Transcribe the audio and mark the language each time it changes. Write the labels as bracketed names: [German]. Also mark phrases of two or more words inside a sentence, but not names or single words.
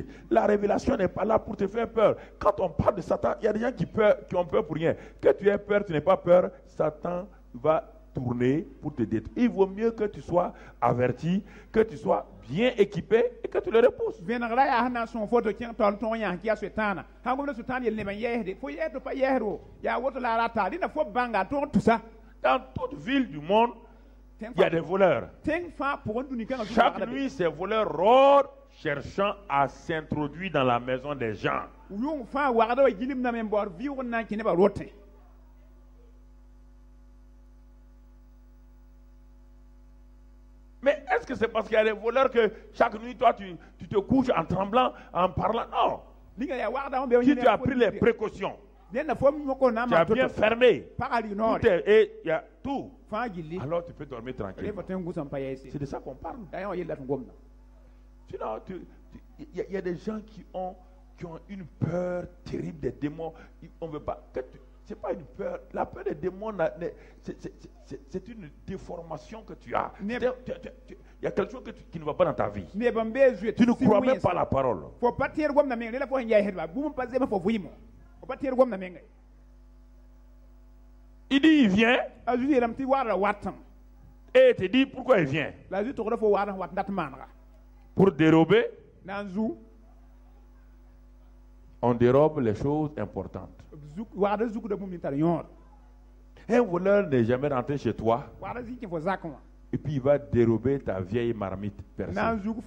[French] La révélation n'est pas là pour te faire peur. Quand on parle de Satan, il y a des gens qui ont peur pour rien. Que tu aies peur, tu n'aies pas peur, Satan va tourner pour te détruire. Il vaut mieux que tu sois averti, que tu sois bien équipé et que tu le repousses. [Mossi] vẽnegda yaa sẽn na n sõng fo tɩ kẽng taool tõog yãs tɩ yaa soetãana sãn gomda soetãan yel nebã yɛɛsde fo yɛɛ tɩ pa yɛɛsdo yaa woto la a rata dẽnda fo bãnga a tõog tusa [French] Dans toute ville du monde, il y a des voleurs. [Mossi] tẽng fãa pʋgẽ dũni kãngã [French] Chaque nuit, ces voleurs rôdent cherchant à s'introduire dans la maison des gens. [Mossi] yʋng fãa wagda wa gilimdame n baood vɩʋg n na n kẽ nebã rote [French] Mais est-ce que c'est parce qu'il y a des voleurs que chaque nuit, toi, tu te couches en tremblant, en parlant? Non. [Mossi] ninga yaa wagda n be [French] Si tu as pris les précautions, [Mossi] dẽnda fo moko na n [French] tu as bien fermé, [Mossi] pagã [French] tout [Mossi] rɩnoore [French] et il y a tout, [Mossi] fãa gilli [French] alors tu peux dormir tranquille. [Mossi] rẽfa tõe n gũsã n pa yɛɛse [French] C'est de ça qu'on parle. [Mossi] yaa yã wa yella tɩ gomda [French] Sinon, il y a des gens qui ont une peur terrible des démons. On veut pas. C'est pas une peur. La peur des démons, c'est une déformation que tu as. Il y a quelque chose qui ne va pas dans ta vie. [Mossi] nebã n bee zoe [French] Tu ne crois même pas la parole. [Mossi] fo pa tẽed gomda meng rela fo sẽn yɛɛsdba bũmb n pa zema fo vɩɩmo fo pa tẽed gomda menga [French] Il dit, il vient [Mossi] a zu yeelame tɩ waarda watame [French] et il te dit pourquoi il vient. [Mossi] la zu tʋgda fo waarda sẽn wat n dat n maanega [French] Pour dérober, [Mossi] nan zu [French] on dérobe les choses importantes. [Mossi] zuk wagda zuk da bũmb nin tar yõor [French] Un voleur n'est jamais rentré chez toi [Mossi] wagda zĩ kẽ fo zakẽ wã [French] et puis il va dérober ta vieille marmite percée. [Mossi] nan zuk